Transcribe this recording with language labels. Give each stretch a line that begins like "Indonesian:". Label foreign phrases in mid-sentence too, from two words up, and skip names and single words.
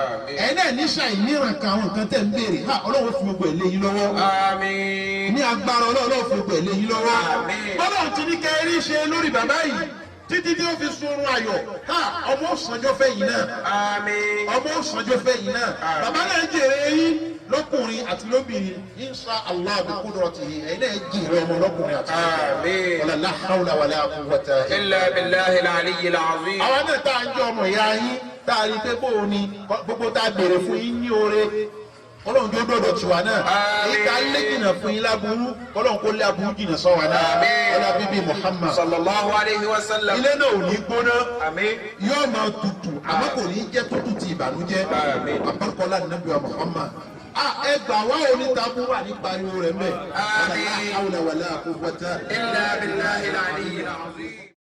Yoruba: ẹ̀yin náà níṣà ìníran kan àwọn nǹkan tẹ̀ ń béèrè ha ọlọ́run fi gbogbo ẹ̀ lé yín lọ́wọ́. Àmín. ní agbára ọlọ́run fi gbogbo ẹ̀ lé yín lọ́wọ́. Àmín. ọlọ́run ti ní kẹrí ṣe lórí bàbá yìí títí tí ó fi sunrun ayọ̀ ha ọmọ òsànjọ́ fẹ́ yìí náà Àmín. ọmọ òsànjọ́ fẹ́ yìí náà bàbá náà jèrè yín lọ́kùnrin àti lóbìnrin
Arabic: إن شاء الله بقدرته
Yoruba: ẹ̀yin náà jèrè ọmọ lọ́kùnrin àti Àmín.
Arabic: ولا لا حول ولا قوة إلا بالله العلي العظيم.
Yoruba: àwọn náà tá à ń jẹ́ ọmọ ìyá yín tá a rí pé bóun ni gbogbo tá a béèrè fún yín ní oore Ọlọ́run jó dọ̀dọ̀ tiwa náà èyí tá a lé jìnnà fún yín láburú Ọlọ́run kó lé aburú jìnnà sọ wa náà ọlá bíbí Muhammad
Arabic: صلى الله عليه وسلم.
Yoruba: ilé náà ò ní gbóná Àmín. yóò máa tutù àmọ́ kò ní jẹ́ tutù ti ìbànújẹ́ àbárkọ́lá nàbí wa Muhammad ẹ gbà wá onítàbú wà ní pariwo rẹ̀ mẹ́ Àmín.
Arabic: ولا حول ولا قوة إلا بالله العلي العظيم.